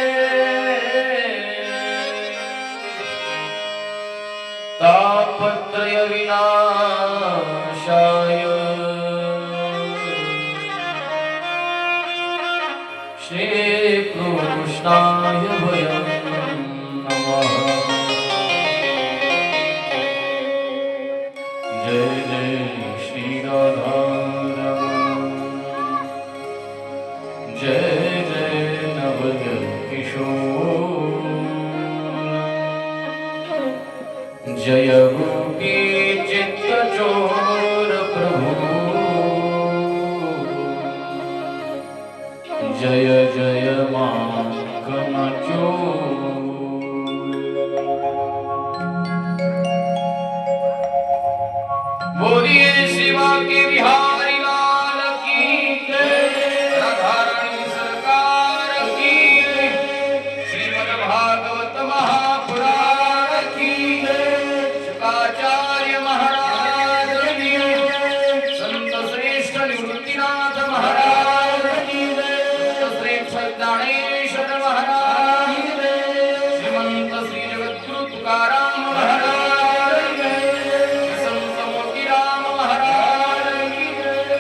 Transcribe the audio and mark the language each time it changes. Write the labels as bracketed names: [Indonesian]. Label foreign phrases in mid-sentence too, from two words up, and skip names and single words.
[Sanskrit] तापत्रयविनाशाय श्रीकृष्णाय वयं नमः। [Hindi] जय जय श्री राधा रमण, जय जय नवयकिशोर, जय गोपी चित्तचोर प्रभु, जय जय माखनचोर। बोलिए शिवा के बिहारी लाल की जय, राधा रानी सरकार की जय, श्रीमद् भागवत महापुराण की जय, शुकाचार्य महाराज की जय, संत श्रेष्ठ निवृत्तिनाथ महाराज की जय, संत श्रेष्ठ ज्ञानेश्वर महाराज की जय, श्रीमंत श्री जगद्गुरु तुकाराम महाराज की जय, संत मोतीराम महाराज की जय,